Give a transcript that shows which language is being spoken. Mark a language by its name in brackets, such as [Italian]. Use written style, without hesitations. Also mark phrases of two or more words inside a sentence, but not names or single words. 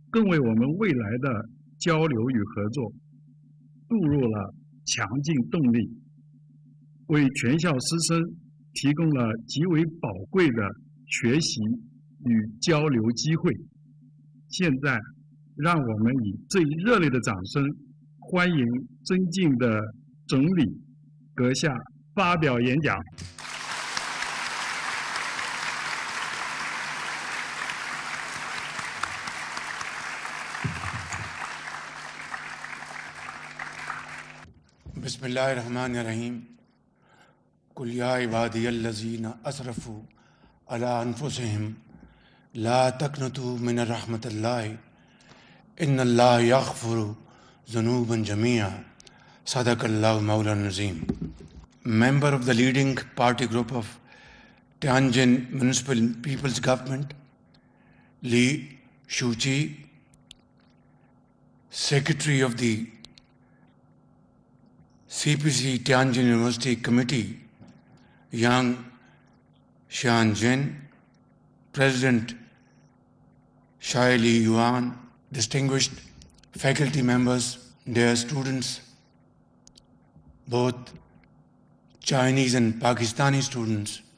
[Chinese] 更为我们未来的交流与合作注入了强劲动力，为全校师生提供了极为宝贵的学习与交流机会。现在，让我们以最热烈的掌声，欢迎尊敬的总理阁下发表演讲。 [Arabic] بسم الله الرحمن الرحيم قل يا عبادي الذين أسرفوا على أنفسهم لا تقنطوا من رحمة الله إن الله يغفر الذنوب جميعا صدق الله مولانا عظيم. [English] Member of the leading party group of Tianjin Municipal People's Government, Li Shuqi, Secretary of the CPC Tianjin University Committee, Yang Xianjin, President Shai Li Yuan, distinguished faculty members, dear students, both Chinese and Pakistani students,